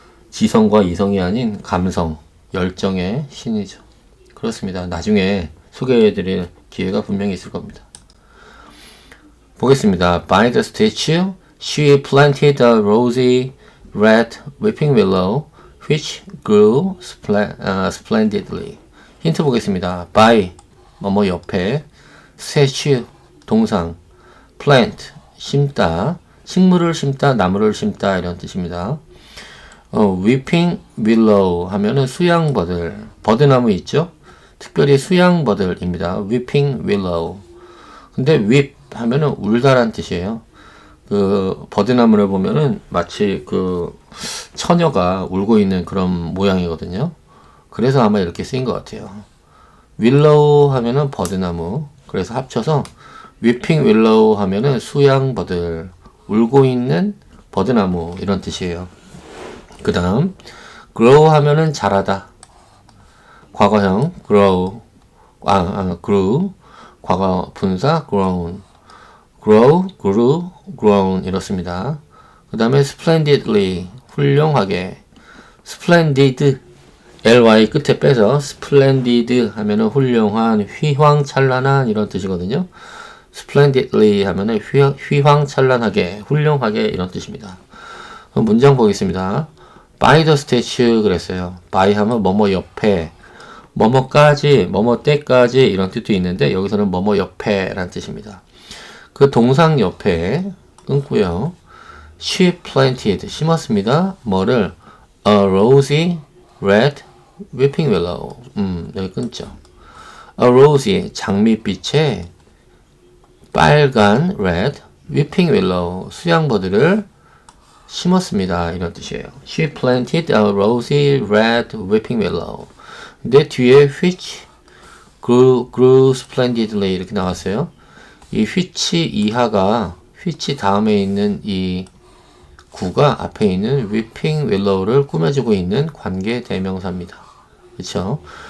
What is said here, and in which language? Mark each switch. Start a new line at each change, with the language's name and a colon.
Korean: 지성과 이성이 아닌 감성, 열정의 신이죠. 그렇습니다. 나중에 소개해드릴 기회가 분명히 있을 겁니다. 보겠습니다.
English: By the statue, she planted a rosy red weeping willow, which grew splendidly.
Korean: 힌트 보겠습니다. By, 뭐뭐 옆에, statue, 동상, plant, 심다, 식물을 심다, 나무를 심다 이런 뜻입니다. weeping willow 하면은 수양버들, 버드나무 있죠? 특별히 수양버들입니다.
English: weeping willow.
Korean: 근데 weep 하면은 울다란 뜻이에요. 그 버드나무를 보면은 마치 그 처녀가 울고 있는 그런 모양이거든요. 그래서 아마 이렇게 쓰인 것 같아요. willow 하면은 버드나무. 그래서 합쳐서 weeping willow 하면은 수양버들, 울고 있는 버드나무 이런 뜻이에요. 그 다음 grow 하면은 자라다. 과거형 grow, grew, 과거 분사 grown, grow, grew, grown 이렇습니다. 그 다음에 splendidly, 훌륭하게, splendid, ly 끝에 빼서 splendid 하면은 훌륭한, 휘황찬란한 이런 뜻이거든요. splendidly 하면은 휘황찬란하게, 훌륭하게 이런 뜻입니다. 그럼 문장 보겠습니다.
English: by the statue
Korean: 그랬어요. by 하면 뭐뭐 옆에, 뭐뭐까지, 뭐뭐 때까지 이런 뜻도 있는데 여기서는 뭐뭐 옆에 라는 뜻입니다. 그 동상 옆에 끊고요.
English: She planted,
Korean: 심었습니다. 뭐를?
English: A rosy red weeping willow.
Korean: 여기 끊죠.
English: A rosy,
Korean: 장밋빛의 빨간
English: red weeping willow,
Korean: 수양버들을 심었습니다. 이런 뜻이에요.
English: She planted a rosy red weeping willow.
Korean: 근데 뒤에
English: which grew splendidly
Korean: 이렇게 나왔어요. 이 which 이하가 which 다음에 있는 이 구가 앞에 있는 weeping willow를 꾸며주고 있는 관계 대명사입니다. 그렇죠?